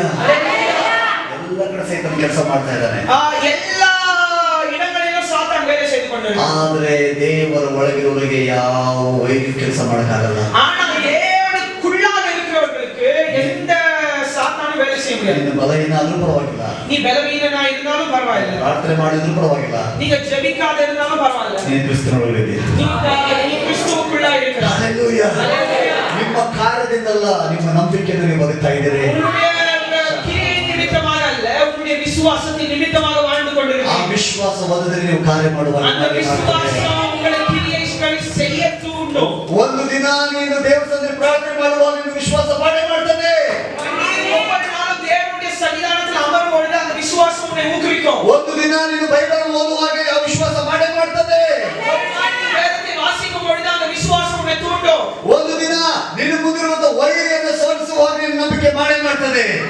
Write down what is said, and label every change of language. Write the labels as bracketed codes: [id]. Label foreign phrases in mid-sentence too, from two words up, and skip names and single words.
[kn] ಎಲ್ಲ ಕಡೆ ಸೈತಾನ ಕೆಲಸ ಮಾಡ್ತಾ ಇದ್ದಾನೆ. ಆದ್ರೆ ದೇವರ ಒಳಗಿರುವವರಿಗೆ ಯಾವ ವೈದ್ಯ ಕೆಲಸ ಮಾಡಕ್ಕಾಗಲ್ಲ. ನಿನ್ನ ಬಲಹೀನ ಆದ್ರೂ ಪರವಾಗಿಲ್ಲ, [ta] நீ பலவீனனா இருந்தாலும் பரவாயில்லை, [kn] ಪ್ರಾರ್ಥನೆ ಮಾಡಿದ್ರೂ ಪರವಾಗಿಲ್ಲ, [ta] நீங்க ஜெபிக்காத இருந்தாலும் பரவாயில்லை, [kn] ನೀನು ಕ್ರಿಸ್ತನೊಳಗೆ ಇದೆಯಾ, [ta] நீ கிறிஸ்துவுக்குள்ள இருக்கிறாய். [kn] ಹಲ್ಲೆಲೂಯಾ. ನಿಮ್ಮ ಕಾರ್ಯದಿಂದಲ್ಲ, ನಿಮ್ಮ ನಂಬಿಕೆಯಿಂದ ನೀವು ಬದುಕ್ತಾ ಇದ್ದೀರಿ. [ta] கிரியை நிமித்தமாக அல்ல, உங்களுடைய விசுவாசத்தின் நிமித்தமாக வாழ்ந்து கொண்டிருக்கிறீர்கள். [kn] ಆ ವಿಶ್ವಾಸವಾದರೆ ನೀವು ಕಾರ್ಯ ಮಾಡುವಾಗ [ta] அந்த விசுவாசம் உங்களை கிரியைகளை செய்ய தூண்டும். [kn] ಒಂದು ದಿನ ನೀನು ದೇವರ ಸನ್ನಿಧಿಯಲ್ಲಿ ಪ್ರಾರ್ಥನೆ ಮಾಡುವಾಗ ನೀನು ವಿಶ್ವಾಸ ಮಾಡೇ ಮಾಡ್ತದೆ. ಒಂದು ದಿನ ನೀನು ಬೈಬಲ್ ಓದುವಾಗ ಆ ವಿಶ್ವಾಸ ಮಾಡೇ ಮಾಡ್ತದೆ. ಒಂದು ದಿನ ನಿನ್ನ ಮುಂದಿರುವಂತ ವೈರಿಯನ್ನು ಸೋಲಿಸುವಾಗ ನಿನ್ನ ನಂಬಿಕೆ ಮಾಡೇ ಮಾಡ್ತದೆ.